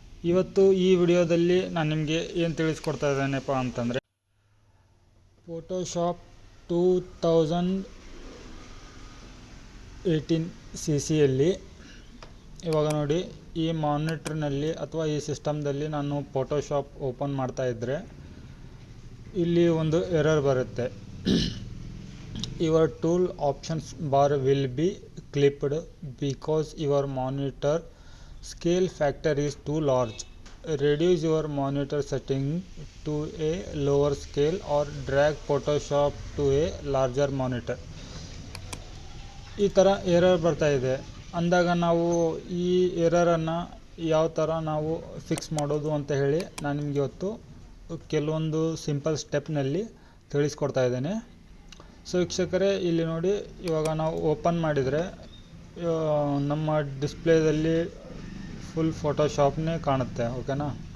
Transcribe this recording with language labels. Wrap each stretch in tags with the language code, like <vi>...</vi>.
<kn>ಇವತ್ತು ಈ ವಿಡಿಯೋದಲ್ಲಿ ನಾನು ನಿಮಗೆ ಏನು ತಿಳಿಸ್ಕೊಡ್ತಾ ಇದ್ದೇನೆಪ್ಪ ಅಂತಂದರೆ, ಫೋಟೋಶಾಪ್ 2018 CCಯಲ್ಲಿ ಇವಾಗ ನೋಡಿ, ಈ ಮಾನಿಟರ್ನಲ್ಲಿ ಅಥವಾ ಈ ಸಿಸ್ಟಮ್ದಲ್ಲಿ ನಾನು ಫೋಟೋಶಾಪ್ ಓಪನ್ ಮಾಡ್ತಾ ಇದ್ದರೆ ಇಲ್ಲಿ ಒಂದು ಎರರ್ ಬರುತ್ತೆ.</kn> <en>Your tool options bar will be clipped because your monitor scale factor is too large. Reduce your monitor setting to a lower scale or drag Photoshop to a larger monitor.</en> <kn>ಈ ಥರ error ಬರ್ತಾ ಇದೆ ಅಂದಾಗ ನಾವು ಈ ಎರರನ್ನು ಯಾವ ಥರ ನಾವು ಫಿಕ್ಸ್ ಮಾಡೋದು ಅಂತ ಹೇಳಿ ನಾನು ನಿಮಗೆ ಇವತ್ತು ಕೆಲವೊಂದು ಸಿಂಪಲ್ ಸ್ಟೆಪ್ನಲ್ಲಿ ತಿಳಿಸ್ಕೊಡ್ತಾ ಇದ್ದೇನೆ. ಸೊ ವೀಕ್ಷಕರೇ, ಇಲ್ಲಿ ನೋಡಿ, ಇವಾಗ ನಾವು ಓಪನ್ ಮಾಡಿದರೆ ನಮ್ಮ ಡಿಸ್ಪ್ಲೇದಲ್ಲಿ ಫುಲ್ ಫೋಟೋಶಾಪ್ನೇ ಕಾಣುತ್ತೆ. ಓಕೆನಾ?</kn>